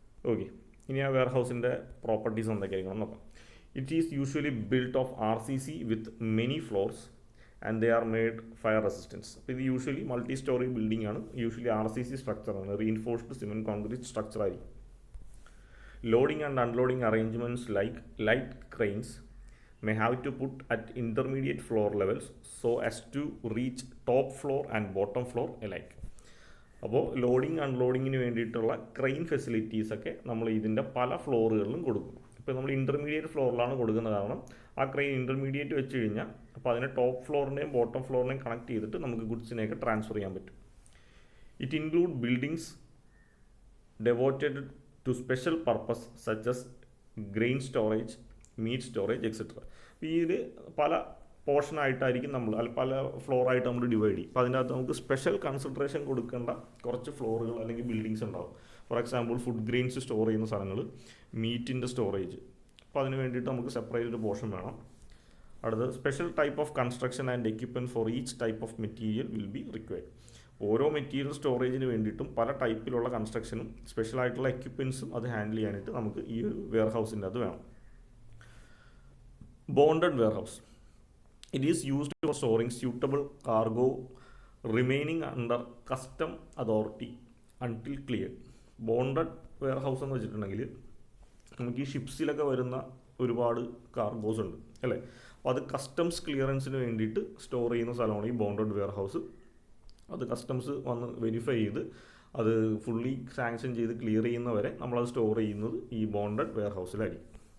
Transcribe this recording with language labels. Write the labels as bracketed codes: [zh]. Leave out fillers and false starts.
[ml] Okay, ഇനി ആ wear ഹൗസിൻ്റെ പ്രോപ്പർട്ടീസ് എന്തൊക്കെയായിരിക്കണം നോക്കാം. [en] It is usually built of RCC with many floors and they are made fire resistance. [ml] അപ്പോൾ ഇത് യൂഷ്വലി മൾട്ടി സ്റ്റോറി ബിൽഡിംഗ് ആണ്. Usually RCC സ്ട്രക്ചറാണ്, reinforced cement concrete structure ആയിരിക്കും. [en] Loading and unloading arrangements like light cranes may have to put at intermediate floor levels so as to reach top floor and bottom floor alike. [ml] അപ്പോൾ loading അൺലോഡിങ്ങിന് വേണ്ടിയിട്ടുള്ള crane ഫെസിലിറ്റീസൊക്കെ നമ്മൾ ഇതിൻ്റെ പല ഫ്ലോറുകളിലും കൊടുക്കും. ഇപ്പോൾ നമ്മൾ intermediate ഫ്ലോറിലാണ് കൊടുക്കുന്നത്, കാരണം ആ ക്രെയിൻ ഇൻ്റർമീഡിയറ്റ് വെച്ച് കഴിഞ്ഞാൽ അപ്പോൾ അതിനെ ടോപ്പ് ഫ്ലോറിനെയും ബോട്ടം ഫ്ലോറിനെയും കണക്ട് ചെയ്തിട്ട് നമുക്ക് ഗുഡ്സിനെയൊക്കെ ട്രാൻസ്ഫർ ചെയ്യാൻ പറ്റും. [en] It include buildings devoted to special purpose such as grain storage, meat storage etcetera. [ml] ഇതിൽ പല പോർഷനായിട്ടായിരിക്കും നമ്മൾ പല ഫ്ലോറായിട്ട് നമ്മൾ ഡിവൈഡ് ചെയ്യും. അപ്പോൾ അതിൻ്റെ അകത്ത് നമുക്ക് സ്പെഷ്യൽ കൺസിഡറേഷൻ കൊടുക്കേണ്ട കുറച്ച് ഫ്ലോറുകൾ അല്ലെങ്കിൽ ബിൽഡിങ്സ് ഉണ്ടാവും. For example food grains store ചെയ്യുന്ന സ്ഥലങ്ങൾ, മീറ്റിൻ്റെ സ്റ്റോറേജ്. അപ്പോൾ അതിന് വേണ്ടിയിട്ട് നമുക്ക് സെപ്പറേറ്റ് ഒരു പോർഷൻ വേണം. അടുത്തത് [en] Special type of construction and equipment for each type of material will be required. [ml] ഓരോ മെറ്റീരിയൽ സ്റ്റോറേജിന് വേണ്ടിയിട്ടും പല ടൈപ്പിലുള്ള കൺസ്ട്രക്ഷനും സ്പെഷ്യലായിട്ടുള്ള എക്യുപ്മെൻറ്റ്സും അത് ഹാൻഡിൽ ചെയ്യാനായിട്ട് നമുക്ക് ഈ ഒരു വെയർ ഹൗസിൻ്റെ അത് വേണം. [en] Bonded warehouse. It is used for storing suitable cargo remaining under custom authority until cleared. [ml] Bonded wear house എന്ന് വെച്ചിട്ടുണ്ടെങ്കിൽ നമുക്ക് ഈ ഷിപ്സിലൊക്കെ വരുന്ന ഒരുപാട് കാർഗോസ് ഉണ്ട് അല്ലേ. അപ്പോൾ അത് കസ്റ്റംസ് ക്ലിയറൻസിന് വേണ്ടിയിട്ട് സ്റ്റോർ ചെയ്യുന്ന സ്ഥലമാണ് ഈ ബോണ്ടഡ് വെയർ ഹൗസ്. അത് കസ്റ്റംസ് വന്ന് വെരിഫൈ ചെയ്ത് അത് ഫുള്ളി സാങ്ഷൻ ചെയ്ത് ക്ലിയർ ചെയ്യുന്നവരെ നമ്മളത് സ്റ്റോർ ചെയ്യുന്നത് ഈ ബോണ്ടഡ് വെയർ ഹൗസിലായിരിക്കും.